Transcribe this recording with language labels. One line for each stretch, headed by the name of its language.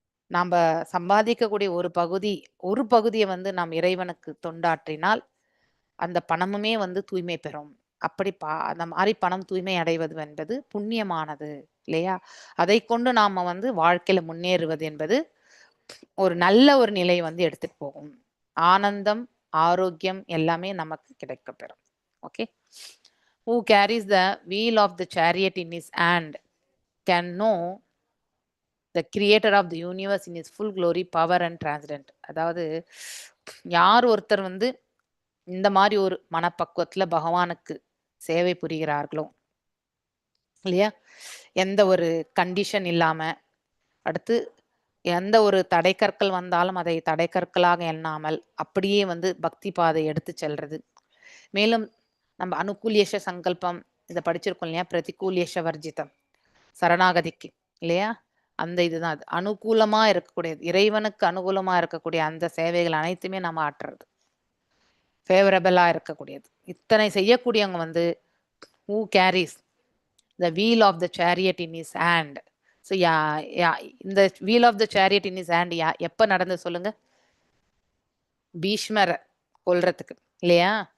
Tamil: நாம் சம்பாதிக்கக்கூடிய ஒரு பகுதியை வந்து நாம் இறைவனுக்கு தொண்டாற்றினால் அந்த பணமுமே வந்து தூய்மை பெறும். அப்படி அந்த மாதிரி பணம் தூய்மை அடைவது என்பது புண்ணியமானது இல்லையா? அதை கொண்டு நாம வந்து வாழ்க்கையில முன்னேறுவது என்பது ஒரு நல்ல ஒரு நிலை வந்து எடுத்துட்டு போகும். ஆனந்தம், ஆரோக்கியம் எல்லாமே நமக்கு கிடைக்க பெறும்.
English: Okay, who carries the wheel of the chariot in his hand can know the creator of the universe in his full glory, power and transcendent.
Tamil: அதாவது யார் ஒருத்தர் வந்து இந்த மாதிரி ஒரு மனப்பக்குவத்துல பகவானுக்கு சேவை புரிகிறார்களோ இல்லையா, எந்த ஒரு கண்டிஷன் இல்லாம, அடுத்து எந்த ஒரு தடைக்கற்கள் வந்தாலும் அதை தடைக்கற்களாக எண்ணாமல் அப்படியே வந்து பக்தி பாதை எடுத்து செல்றது. மேலும் நம்ம அனுகூலியேஷ சங்கல்பம் இதை படிச்சிருக்கோம் இல்லையா, பிரதிகூலியேஷ வர்ஜிதம் சரணாகதிக்கு இல்லையா, அந்த இதுதான் அது. அனுகூலமா இருக்கக்கூடியது, இறைவனுக்கு அனுகூலமா இருக்கக்கூடிய அந்த சேவைகள் அனைத்துமே நம்ம ஆற்றுறது, ஃபேவரபிளா இருக்கக்கூடியது. இத்தனை செய்யக்கூடியவங்க வந்து
English: who carries the wheel of the chariot in his hand. So
Tamil: இந்த
English: wheel of the chariot in his hand
Tamil: எப்ப நடந்து சொல்லுங்க, பீஷ்மரை கொல்றதுக்கு இல்லையா.